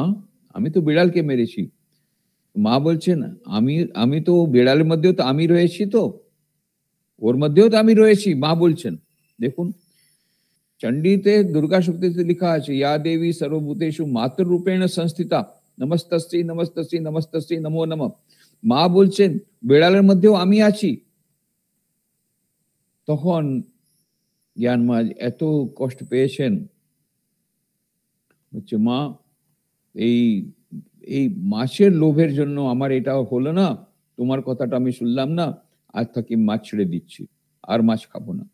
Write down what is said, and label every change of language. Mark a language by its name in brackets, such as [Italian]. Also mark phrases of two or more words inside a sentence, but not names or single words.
[Bangla] আমি তো বিড়ালকে মেরেছি। মা বলছেন, আমি আমি তো বিড়ালের মধ্যেও তো আমি রয়েছি, তো ওর মধ্যেও তো আমি রয়েছি। মা বলছেন, দেখুন, চণ্ডীতে দুর্গা শক্তিতে লেখা আছে, [Sanskrit] ইয়া দেবী সর্বভূতেষু মাতৃরূপেণ সংস্থিতা, নমস্তস্যৈ নমস্তস্যৈ নমস্তস্যৈ নমো নমঃ। [Bangla] মা বলছেন, বিড়ালের মধ্যেও আমি আছি। তখন জ্ঞান মহারাজ এত কষ্ট পেয়েছেন, হচ্ছে, মা, এই এই মাছের লোভের জন্য আমার এটা হলো না, তোমার কথাটা আমি শুনলাম না, আজ থেকে মাছ ছেড়ে দিচ্ছি, আর মাছ খাবো না।